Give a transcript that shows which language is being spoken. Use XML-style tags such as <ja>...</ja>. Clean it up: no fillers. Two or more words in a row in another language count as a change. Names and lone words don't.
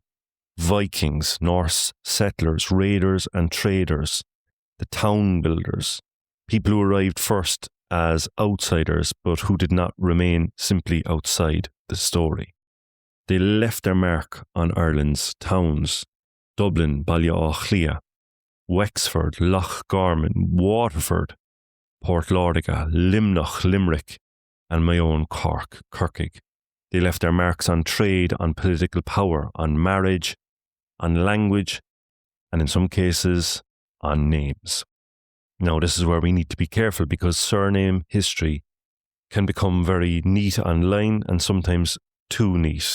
<en>Vikings, Norse settlers, raiders and traders, the town builders, people who arrived first as outsiders but who did not remain simply outside the story. They left their mark on Ireland's towns: Dublin, Ballyauchlia, Wexford, Lough Garman, Waterford, Portlauriga, Limnach, Limerick, and my own Cork, Kirkig. They left their marks on trade, on political power, on marriage, on language, and in some cases, on names. Now, this is where we need to be careful, because surname history can become very neat online and sometimes too neat.</en>